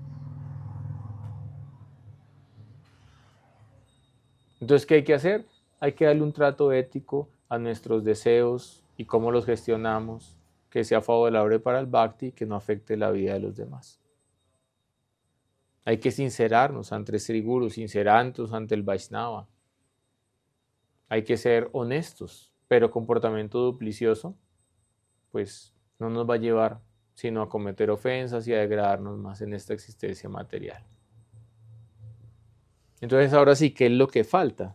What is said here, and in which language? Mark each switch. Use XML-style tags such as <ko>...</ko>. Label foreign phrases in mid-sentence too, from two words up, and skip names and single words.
<es>Entonces, ¿qué hay que hacer? Hay que darle un trato ético a nuestros deseos y cómo los gestionamos, que sea favorable para el bhakti y que no afecte la vida de los demás. Hay que sincerarnos ante Sri Guru, sincerarnos ante el Vaishnava. Hay que ser honestos, pero comportamiento duplicioso, pues no nos va a llevar sino a cometer ofensas y a degradarnos más en esta existencia material. Entonces ahora sí, ¿qué es lo que falta?</es>